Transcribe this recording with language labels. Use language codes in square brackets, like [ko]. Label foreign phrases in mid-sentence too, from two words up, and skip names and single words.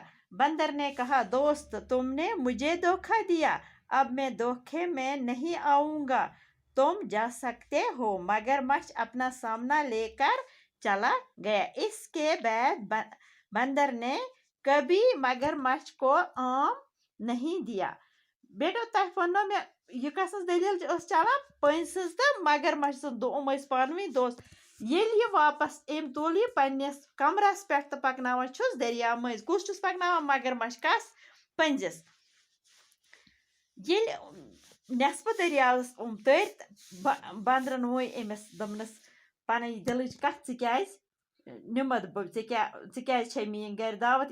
[hi] बंदर ने कहा, दोस्त तुमने मुझे धोखा दिया, अब मैं धोखे में नहीं आऊंगा, तुम जा सकते हो। मगरमच्छ अपना सामना लेकर चला गया। इसके बाद बंदर ने कभी मगरमच्छ को आम नहीं दिया। [ks] बेटो तह वनो मे यह कस दलील चलान पंस तो मगरमच्छ दोम पानवी दोस्त। ये वापस एम तुल यह पन्नस कमरस पे तो पकनावान दरिया मज। कुस पकनावान, मगरमच्छ कस पंजिस। ये नेसफ दरियावस तर बंदरन वो अमिस दोपनस पन दिल कत निमत क्या मीन गर दावत।